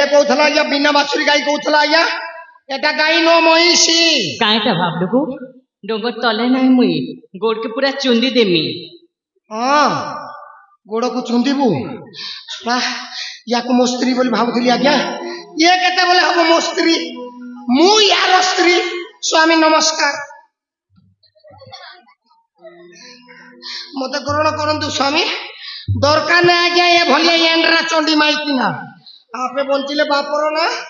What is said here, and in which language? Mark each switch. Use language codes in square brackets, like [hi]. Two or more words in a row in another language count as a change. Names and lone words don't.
[or] କହୁଥିଲା ଆଜ୍ଞା ବିନା ବାଛୁରୀ ଗାଈ କହୁଥିଲା ଆଜ୍ଞା ଏଟା ଗାଈ ନୋ ମହିଷୀ କାଇଁଟା ଭାବଲୁକୁ ଡୋଙ୍ଗର ତଲେ ନାହିଁ ମୁଇ ଗୋଡକେ ପୁରା ଚୁନ୍ଦି ଦେମି ହଁ ଗୋଡକୁ ଚୁନ୍ଦିବୁ ୟାକୁ ମୋ ସ୍ତ୍ରୀ ବୋଲି ଭାବୁଥିଲି ଆଜ୍ଞା ଇଏ କେତେବେଳେ ହବ ମୋ ସ୍ତ୍ରୀ ମୁଁ ୟାର ସ୍ତ୍ରୀ ସ୍ୱାମୀ ନମସ୍କାର ମତେ ଗ୍ରହଣ କରନ୍ତୁ ସ୍ୱାମୀ ଦରକାର ନାହିଁ ଆଜ୍ଞା ଏ ଭଳିଆ ଏଣ୍ଡରା ଚଣ୍ଡୀ ମାଇକି ନା ଆପେ ବଞ୍ଚିଲେ ବାପର ନା